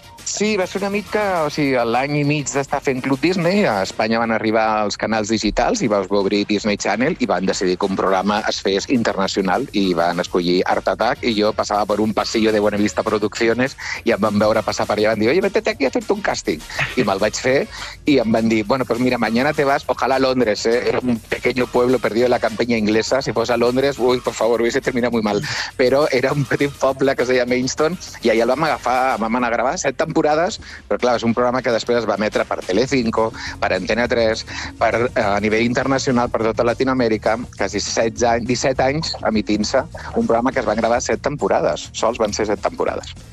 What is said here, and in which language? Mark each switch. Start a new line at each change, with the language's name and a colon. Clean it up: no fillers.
Catalan: Sí, va ser una mica, o sigui, l'any i mig d'estar fent Club Disney, a Espanya van arribar els canals digitals i va obrir Disney Channel i van decidir que un programa es fes internacional i van escollir Art Attack i jo passava per un passillo de Buenavista Producciones i em van veure passar per allà i van dir,
Spanish: oye, vete aquí
Catalan: a fer-te un càsting. I me'l vaig fer i em van dir,
Spanish: bueno, pues mira, mañana te vas, ojalá a Londres, eh? Era un pequeño pueblo perdido en la campaña inglesa,
Catalan: si fos a Londres,
Spanish: uy, por favor, hubiese terminado muy mal.
Catalan: Però era un petit poble que es deia Mainston i allà el vam agafar, vam anar a gravar 7 temporades, però clar, és un programa que després es va emetre per Telecinco, per Antena 3, per, a nivell internacional, per tota Latinoamèrica, quasi 16 anys, 17 anys emitint-se, un programa que es va gravar 7 temporades, sols van ser 7 temporades.